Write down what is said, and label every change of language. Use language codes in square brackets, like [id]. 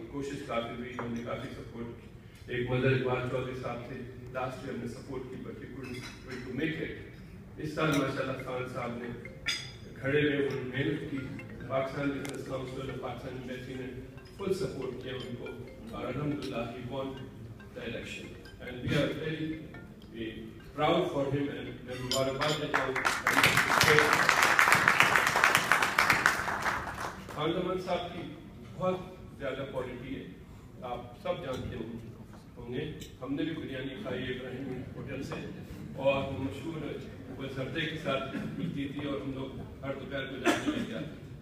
[ur] کوشش کافی ہوئی، ہم نے کافی سپورٹ کی. ایک مدر اقبال چودھری صاحب سے لاسٹ ایئر ہم نے سپورٹ کی، [en] But to make it. [ur] اس سال ماشاءاللہ خان صاحب نے کھڑے ہوئے، انہوں نے محنت کی. پاکستان بزنس کاؤنسل اور پاکستان ایمبیسی نے فل سپورٹ کیا ان کو، اور الحمدللہ [en] he won the election. And we are very proud for him and [ur] مبارکباد دیتا ہوں. خان زمان صاحب کی بہت زیادہ کوالٹی ہے، آپ سب جانتے ہوں گے. ہم نے بھی بریانی کھائی ہے ابراہیم ہوٹل سے، اور مشہور وہ زردے کے ساتھ ملتی تھی، اور ہم لوگ ہر دوپہر کو جانے لے جاتے ہیں.